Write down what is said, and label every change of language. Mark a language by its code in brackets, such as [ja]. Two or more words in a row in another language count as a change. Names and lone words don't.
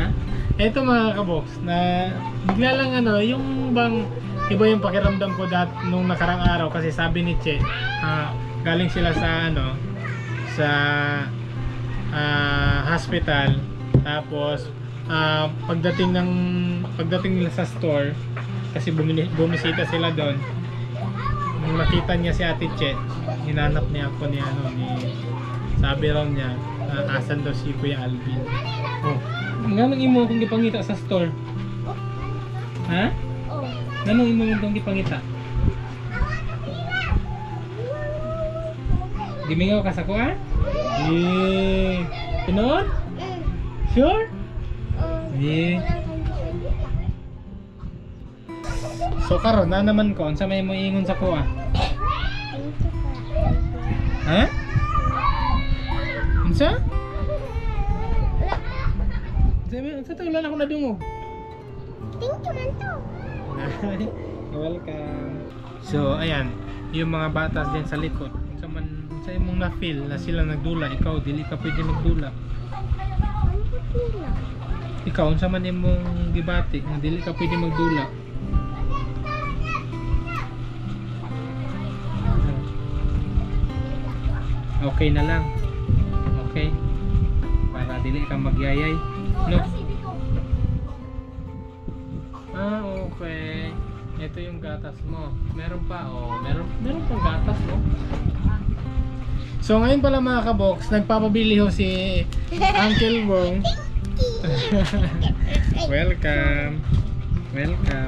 [tl] Ito mga kabox, na bigla lang ano, yung bang iba yung pakiramdam ko nung nakarang araw kasi sabi ni Che, galing sila sa ano, sa hospital, tapos pagdating nila sa store, kasi bumisita sila doon, nung nakita niya si Ate Che, hinanap niya ako ni sabi raw niya, asan daw si Kuya Alvin. [ceb] Ganong imo kung gipangita sa store? Ha? Ganong imo kung gipangita? Gimingaw ka sa kuha? Eh, tinood? Sure? Eh. So karon na naman ko, unsa may mo ingon sa kuha? Ha? Unsa? Sa tagulan ako nadungog. [en] Thank you [ceb] man to. Welcome. [tl] So ayan, yung mga batas din sa likod. [ceb] Sa imong na-feel na sila nagdula, ikaw dili ka pwede magdula. Ikaw unsa man imong gibati nga dili ka pwede magdula. Okay na lang. Okay. Para dili ka magyayay. No. Okay. [tl] Ito yung gatas mo. Meron pa meron pang gatas mo. So ngayon pala mga kabox, nagpapabili ho si Uncle Wong. Welcome. Welcome.